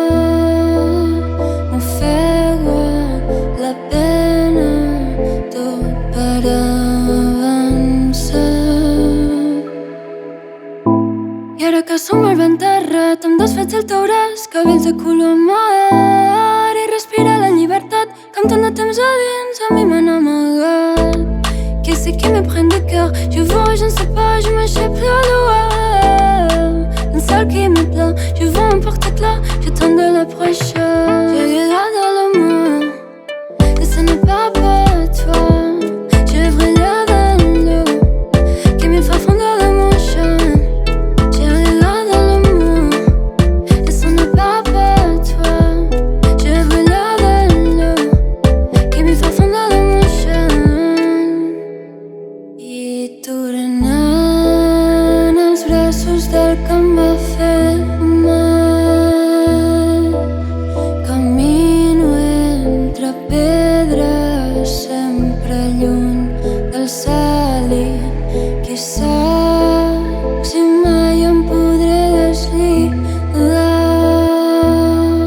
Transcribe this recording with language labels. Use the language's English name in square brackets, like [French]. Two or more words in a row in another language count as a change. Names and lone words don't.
[Catalan] M'ofego a la pena tot per avançar. I ara que som al ben terrat amb desfets al teu braç, cabells de color mar i respirar la llibertat que amb tant de temps a dins a mi m'han amagat. [French] Qu'est-ce qui me prend de cœur? Je vois, je ne sais pas, je m'échappe de loin. Un seul qui me plaît, je vois un porte-clés, j'attends de la prochaine. J'ai regardé l'amour et ce n'est pas pour toi. Je brûle dans l'eau qui me fait fondre l'émotion. J'ai regardé l'amour et ce n'est pas pour toi. Je brûle dans l'eau qui me fait fondre l'émotion. [Catalan] I tornant als braços del que em va fer mal, camino entre pedres, sempre lluny del cel, i qui sap si mai em podré deslligar.